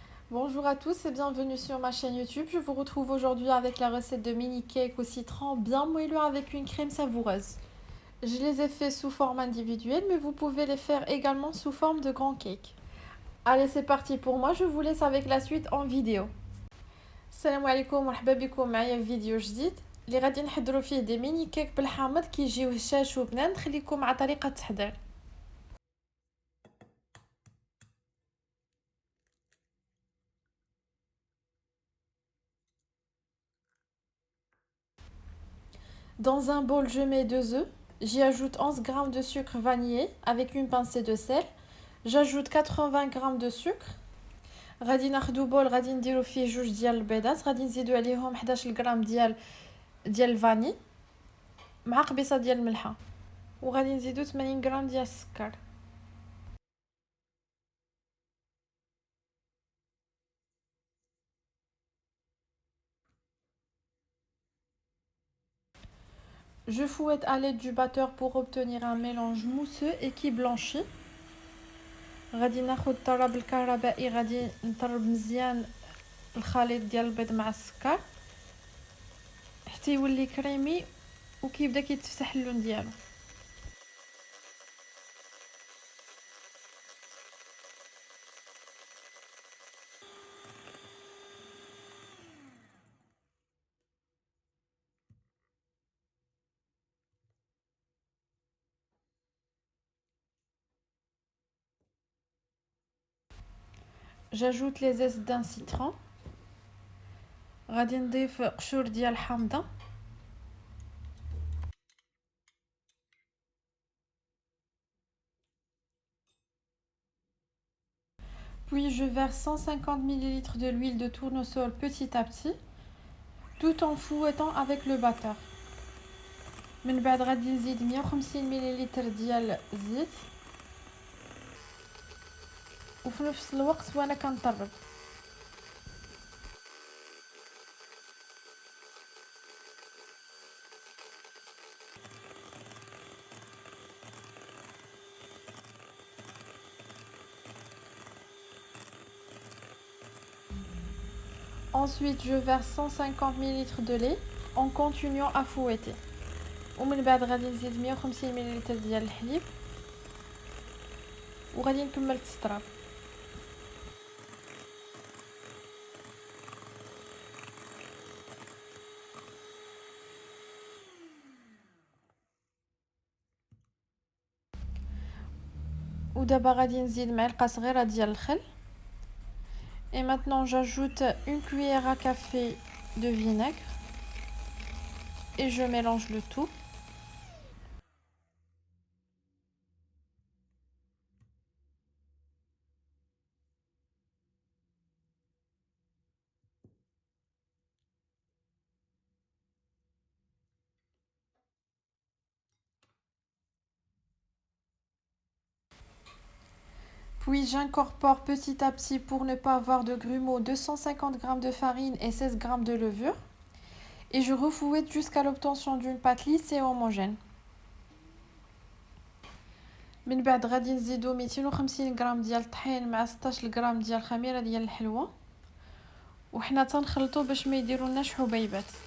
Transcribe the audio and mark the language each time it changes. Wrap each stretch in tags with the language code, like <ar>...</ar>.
<fr>Bonjour à tous et bienvenue sur ma chaîne YouTube. Je vous retrouve aujourd'hui avec la recette de mini cake au citron bien moelleux avec une crème savoureuse. Je les ai fait sous forme individuelle, mais vous pouvez les faire également sous forme de grand cake. Allez, c'est parti pour moi. Je vous laisse avec la suite en vidéo.</fr> <ar>Salam alaikum wa مرحبا بكم معايا في فيديو جديد اللي غادي نحضروا فيه دي ميني كيك بالحامض كيجيو هشاش وبنان. نخليكم مع طريقة التحضير.</ar> <fr>Dans un bol, je mets 2 œufs. J'y ajoute 11 g de sucre vanillé avec une pincée de sel. J'ajoute 80 g de sucre.</fr> <ar>غادي ناخدو بول غادي نديرو فيه 2 ديال البيضات، غادي نزيدو عليهم 11 غرام ديال الفاني مع قبيصه ديال الملحه، وغادي نزيدو 80 غرام ديال السكر.</ar> <fr>Je fouette à l'aide du batteur pour obtenir un mélange mousseux et qui blanchit.</fr> <ar>غادي ناخد طراب الكهربائي، غادي نطرب مزيان الخليط ديال البيض مع السكر حتى يولي كريمي وكيبدا كيتفتح اللون ديالو.</ar> <fr>J'ajoute les zestes d'un citron.</fr> <ar>غادي نضيف قشور ديال الحامضه.</ar> <fr>Puis je verse 150 ml de l'huile de tournesol petit à petit, tout en fouettant avec le batteur.</fr> <ar>من بعد غادي نزيد 150 ملل ديال الزيت، وفي نفس الوقت وانا كنطرب.</ar> <fr>Ensuite, je verse 150 ml de lait en continuant à fouetter.</fr> <ar>ومن بعد غادي نزيد 150 ملل ديال الحليب وغادي نكمل تستراب. ودابا غادي نزيد معلقه صغيره ديال الخل.</ar> <fr>Et maintenant j'ajoute une cuillère à café de vinaigre et je mélange le tout. Puis j'incorpore petit à petit, pour ne pas avoir de grumeaux, 250 g de farine et 16 g de levure. Et je refouette jusqu'à l'obtention d'une pâte lisse et homogène.</fr> <ar>من بعد غادي نزيدو 250 غرام ديال الطحين مع 16 غرام ديال الخميره ديال الحلوه، وحنا تنخلطو باش ما يديرولناش حبيبات.</ar>